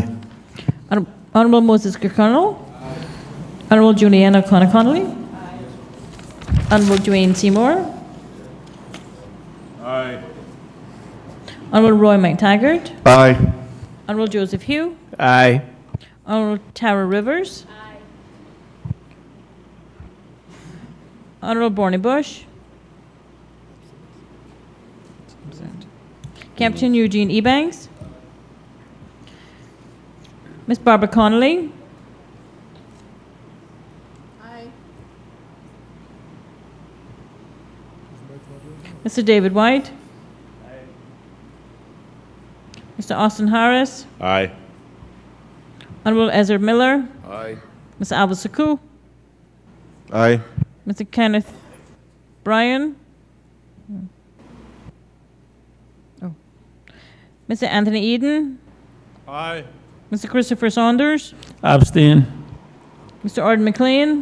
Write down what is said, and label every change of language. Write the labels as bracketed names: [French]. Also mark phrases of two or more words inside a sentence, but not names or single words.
[English] Honorable Moses Kirkconnell. Honorable Juliana Connolly. Honorable Dwayne Seymour. Aye. Honorable Roy McTaggart. Aye. Honorable Joseph Hugh. Aye. Honorable Tara Rivers. Honorable Barney Bush. Captain Eugene Ebanks. Miss Barbara Connolly. Mr. David White. Mr. Austin Harris. Aye. Honorable Ezra Miller. Aye. Mr. Alva Saku. Aye. Mr. Kenneth Bryan. Oh. Mr. Anthony Eden. Aye. Mr. Christopher Saunders. Abstain. Mr. Arden McLean.